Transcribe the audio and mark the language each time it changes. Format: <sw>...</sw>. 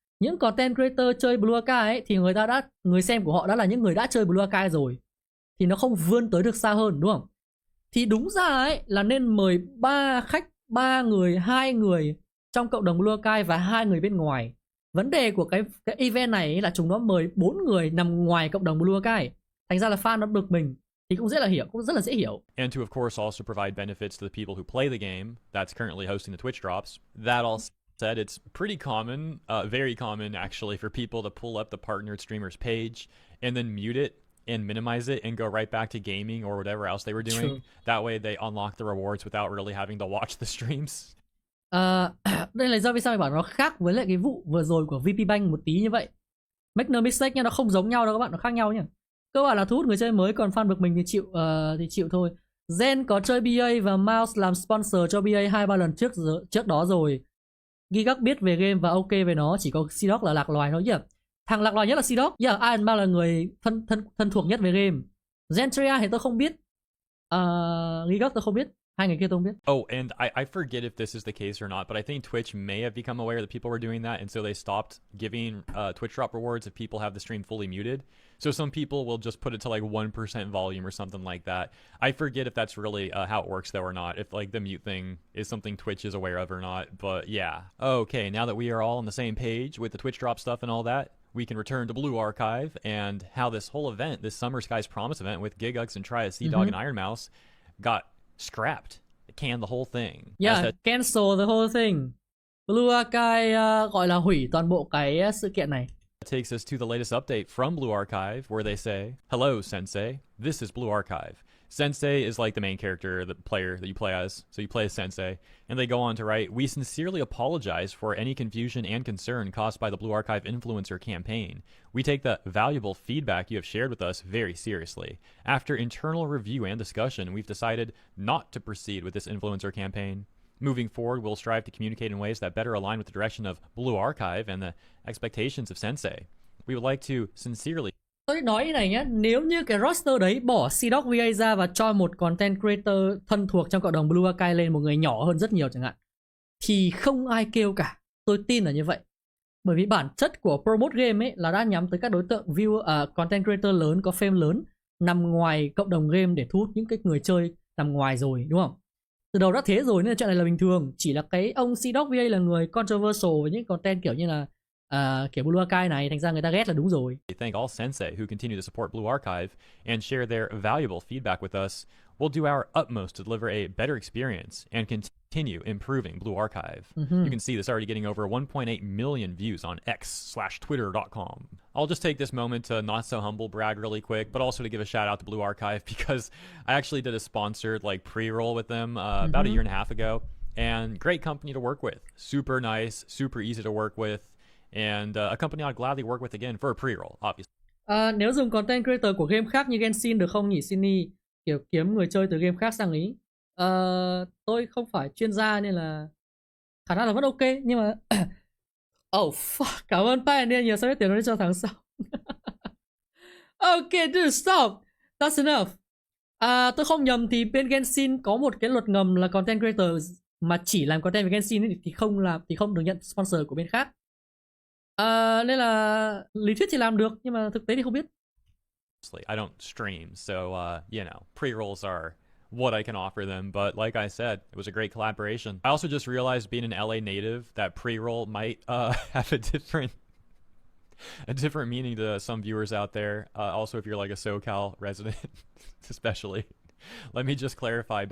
<vi>Những content creator chơi Blue Archive ấy, thì người xem của họ đã là những người đã chơi Blue Archive rồi, thì nó không vươn tới được xa hơn, đúng không? Thì đúng ra ấy là nên mời 3 người, 2 người trong cộng đồng Blue Archive và 2 người bên ngoài. Vấn đề của cái event này ấy là chúng nó mời 4 người nằm ngoài cộng đồng Blue Archive. Thành ra là fan nó bực mình thì cũng rất là dễ hiểu.</vi> <en>And to of course also provide benefits to the people who play the game that's currently hosting the Twitch drops. That all said, it's pretty common, very common actually, for people to pull up the partnered streamer's page and then mute it and minimize it and go right back to gaming or whatever else they were doing. True. That way they unlock the rewards without really having to watch the streams.</en> <vi>Đây là do vì sao mình bảo nó khác với lại cái vụ vừa rồi của VP Bank một tí như vậy.</vi> <en>Make no mistake</en> <vi>nha, nó không giống nhau đâu các bạn, nó khác nhau nhá. Cơ bản là thu hút người chơi mới, còn fan bực mình thì chịu thôi. Zen có chơi BA và Mouse làm sponsor cho BA 2-3 lần trước đó rồi. Gigux biết về game và ok về nó, chỉ có CDawg là lạc loài thôi nhỉ. Thằng lạc loài nhất là CDawg. Iron Man là người thân thuộc nhất về game. Zentrea thì tôi không biết. Gigux tôi không biết. Hai người kia tôi không biết.</vi> <en>Oh, and I forget if this is the case or not, but I think Twitch may have become aware that people were doing that, and so they stopped giving Twitch drop rewards if people have the stream fully muted. So some people will just put it to like 1% volume or something like that. I forget if that's really how it works though or not, if like the mute thing is something Twitch is aware of or not, but yeah. Okay, now that we are all on the same page with the Twitch drop stuff and all that, we can return to Blue Archive and how this whole event, this Summer Skies Promise event with Gigux and Trias, CDawg, and Iron Mouse got scrapped. It canned the whole thing. Yeah, cancel the whole thing.</en> <vi>Blue Archive gọi là hủy toàn bộ cái sự kiện này.</vi> <en>Takes us to the latest update from Blue Archive, where they say, "Hello, Sensei. This is Blue Archive." Sensei is like the main character, the player that you play as. So you play as Sensei. And they go on to write, "We sincerely apologize for any confusion and concern caused by the Blue Archive influencer campaign. We take the valuable feedback you have shared with us very seriously. After internal review and discussion, we've decided not to proceed with this influencer campaign. Moving forward, we'll strive to communicate in ways that better align with the direction of Blue Archive and the expectations of Sensei. We would like to sincerely..."</en> <vi>Tôi nói như này nhé, nếu như cái roster đấy bỏ CDawgVA ra và cho một content creator thân thuộc trong cộng đồng Blue Archive lên, một người nhỏ hơn rất nhiều chẳng hạn, thì không ai kêu cả. Tôi tin là như vậy. Bởi vì bản chất của promote game ấy là đã nhắm tới các đối tượng content creator lớn, có fame lớn, nằm ngoài cộng đồng game để thu hút những cái người chơi nằm ngoài rồi, đúng không? Từ đầu đã thế rồi nên là chuyện này là bình thường. Chỉ là cái ông CDawgVA là người controversial với những content kiểu như là kiểu Blue Archive này, thành ra người ta ghét là đúng rồi.</vi> <en>Thank all Sensei who continue to support Blue Archive and share their valuable feedback with us. We'll do our utmost to deliver a better experience and continue improving Blue Archive. You can see this already getting over 1.8 million views on x/twitter.com. I'll just take this moment to not so humble brag really quick, but also to give a shout out to Blue Archive because I actually did a sponsored like pre-roll with them about a year and a half ago, and great company to work with. Super nice, super easy to work with, and a company I'd gladly work with again for a pre-roll, obviously.</en> <vi>Nếu dùng content creator của game khác như Genshin được không nhỉ Sydney? Kiểu kiếm người chơi từ game khác sang ý. Tôi không phải chuyên gia nên là khả năng là vẫn ok, nhưng mà</vi> <en>oh fuck,</en> <vi>cảm ơn Pioneer nhiều, sao biết tiền nó cho tháng sau.</vi> <en>Okay dude, stop, that's enough.</en> <vi>Tôi không nhầm thì bên Genshin có một cái luật ngầm là content creator mà chỉ làm content với Genshin ấy, thì không được nhận sponsor của bên khác. Nên là lý thuyết thì làm được, nhưng mà thực tế thì không biết.</vi> <en>I don't stream, so you know, pre-rolls are what I can offer them, but like I said, it was a great collaboration. I also just realized, being an LA native, that pre-roll might have a different meaning to some viewers out there. Also, if you're like a SoCal resident, especially. Let me just clarify.</en>